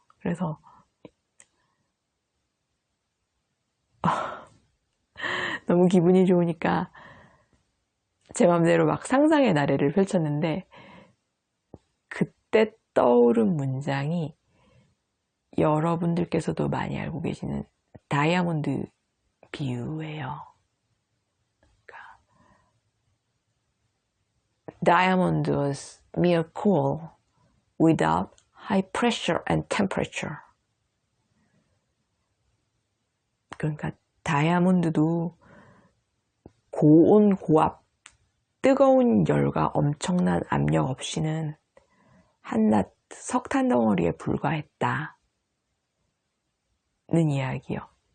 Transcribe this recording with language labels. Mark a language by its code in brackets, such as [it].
[ko] 그래서 너무 기분이 좋으니까 제 맘대로 막 상상의 나래를 펼쳤는데, 그때 떠오른 문장이 여러분들께서도 많이 알고 계시는 다이아몬드 비유예요. 그러니까, [en] Diamond was mere coal without high pressure and temperature. [ko] 그러니까 다이아몬드도 고온, 고압, 뜨거운 열과 엄청난 압력 없이는 한낱 석탄 덩어리에 불과했다는 이야기요.